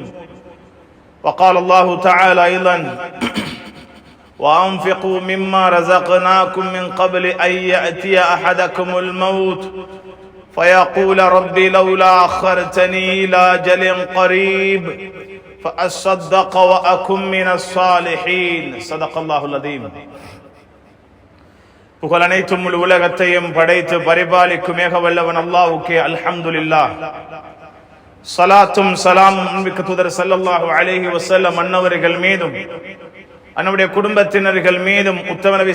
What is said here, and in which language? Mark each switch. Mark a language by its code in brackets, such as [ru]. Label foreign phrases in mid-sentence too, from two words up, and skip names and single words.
[ar] وقال الله تعالى أيضا: وأنفقوا مما رزقناكم من قبل أن يأتي أحدكم الموت فيقول ربي لولا أخرتني إلى أجل قريب فأصدق وأكن من الصالحين. صدق الله العظيم. [ta] புகழ் அனைத்தும் முழு உலகத்தையும் படைத்து பரிபாலிக்கும் ஏக வல்லவன் அல்லாஹ்வுக்கே அல்ஹம்துலில்லாஹ். ஸலாத்தும் ஸலாமும் அன்பிற்கு தூதர் [ar] صلى الله عليه وسلم [ta] அன்னவர்கள் மீதும் அவருடைய குடும்பத்தினர்கள் மீதும் உத்தம நபி